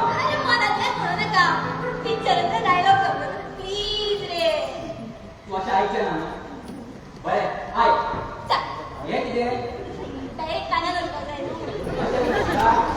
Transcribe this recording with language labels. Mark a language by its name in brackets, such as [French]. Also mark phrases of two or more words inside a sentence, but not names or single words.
[Konkani] अरे मनातल्याच म्हणू नका पिक्चरांचा डायलॉग समजलो प्लीज रे तू अशें आयकचें ना बरें आय हें कितें डायरेक्ट कानार घालपाक जाय